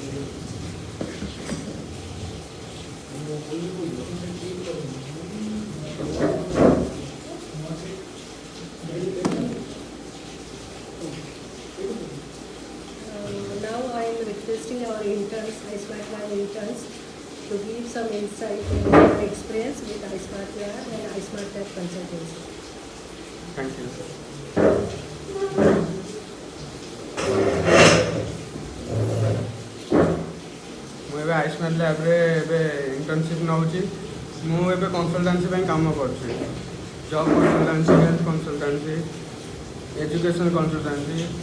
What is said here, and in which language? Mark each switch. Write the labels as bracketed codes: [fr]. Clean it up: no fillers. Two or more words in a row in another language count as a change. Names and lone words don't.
[en] Now I am requesting our interns, iSmartsLab interns, to give some insight in their experience with iSmartsLab and iSmartsLab consultancy. Thank you. [or] ମୁଁ ଏବେ iSmartsLabରେ ଏବେ ଇଣ୍ଟର୍ନସିପ୍ ନେଉଛି। ମୁଁ ଏବେ କନସଲଟାନ୍ସି ପାଇଁ କାମ କରୁଛି। [en] job consultancy, health consultancy, education consultancy.